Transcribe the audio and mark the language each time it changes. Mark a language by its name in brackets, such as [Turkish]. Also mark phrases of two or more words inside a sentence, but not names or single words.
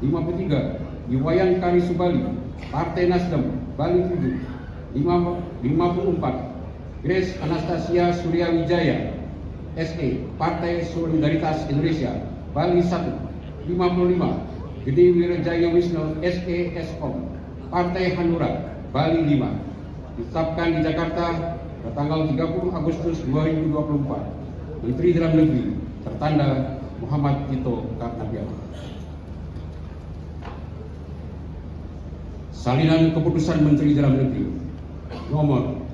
[Indonesian] 53 Iwayan Kari Subali Partai Nasdem Bali 7. 54 Grace Anastasia Surya Wijaya SE Partai Solidaritas Indonesia Bali 1. 55 Gede Wirajaya Wisnu SE SOM Partai Hanura Bali 5. Ditetapkan di Jakarta pada tanggal 30 Agustus 2024. Menteri Dalam Negeri tertanda Muhammad Tito Karnavian. Salinan Keputusan Menteri Dalam Negeri nomor